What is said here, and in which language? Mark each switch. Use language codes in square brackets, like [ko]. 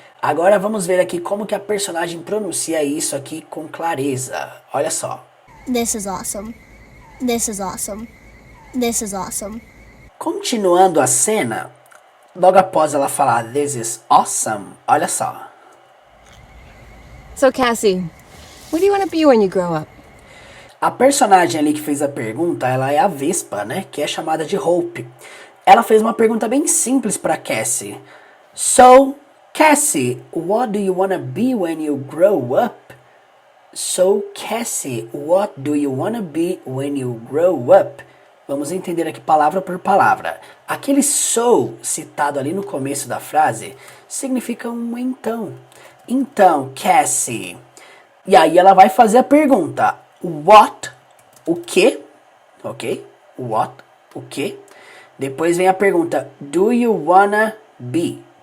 [pt] Agora vamos ver aqui como que a personagem pronuncia isso aqui com clareza. Olha só. [en] This is awesome. This is awesome. This is awesome. [pt] Continuando a cena, logo após ela falar [en] this is awesome, [pt] olha só. [en] So, Cassie, what do you want to be when you grow up? [pt] A personagem ali que fez a pergunta, ela é a Vespa, né? Que é chamada de Hope. Ela fez uma pergunta bem simples para Cassie. [en] So, Cassie, what do you want to be when you grow up? So, Cassie, what do you want to be when you grow up? [pt] Vamos entender aqui palavra por palavra. Aquele so citado ali no começo da frase significa um então. Então, Cassie. E aí ela vai fazer a pergunta. What? O que? Ok? What? O que? Depois vem a pergunta. [en] Do you wanna be?